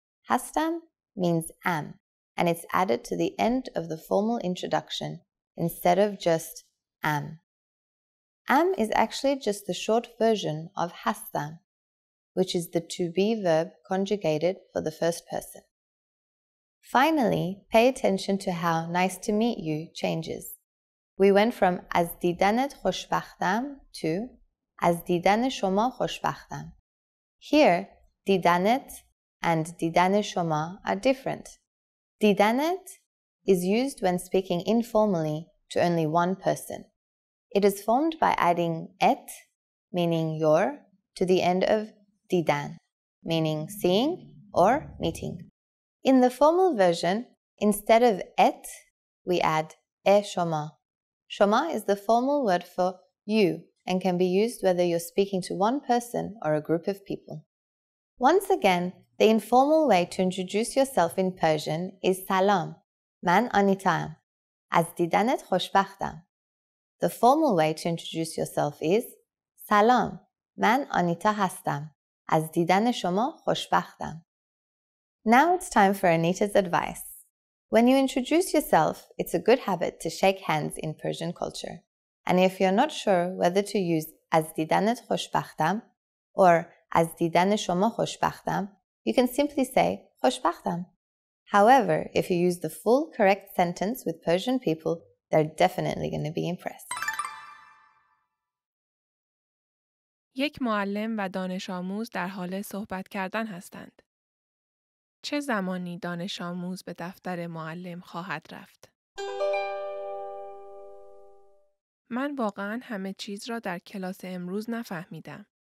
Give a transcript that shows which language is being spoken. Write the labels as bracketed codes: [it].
[en] Hastam means am, and it's added to the end of the formal introduction instead of just am. Am is actually just the short version of hastam, which is the to be verb conjugated for the first person. Finally, pay attention to how nice to meet you changes. We went from [fa] از دیدنت خوشبختم to از دیدن شما خوشبختم. [en] Here, دیدنت and [fa] دیدن شما [en] are different. دیدنت is used when speaking informally to only one person. It is formed by adding et, meaning your, to the end of دیدن, meaning seeing or meeting. In the formal version, instead of et, we add شما. Shoma is the formal word for you and can be used whether you're speaking to one person or a group of people. Once again, the informal way to introduce yourself in Persian is [fa] salam, man Anitaam. Az didanet خوشبختم. [en] The formal way to introduce yourself is [fa] salam, man Anita hastam. Az دیدن شما خوشبختم. [en] Now it's time for Anita's advice. When you introduce yourself, it's a good habit to shake hands in Persian culture. And if you're not sure whether to use [fa] از دیدنت خوشبختم [en] or [fa] از دیدن شما خوشبختم, [en] you can simply say خوشبختم. However, if you use the full correct sentence with Persian people, they're definitely going to be impressed. [fa] یک معلم و دانش آموز در حال صحبت کردن هستند. چه زمانی دانش آموز به دفتر معلم خواهد رفت؟ من واقعاً همه چیز را در کلاس امروز نفهمیدم.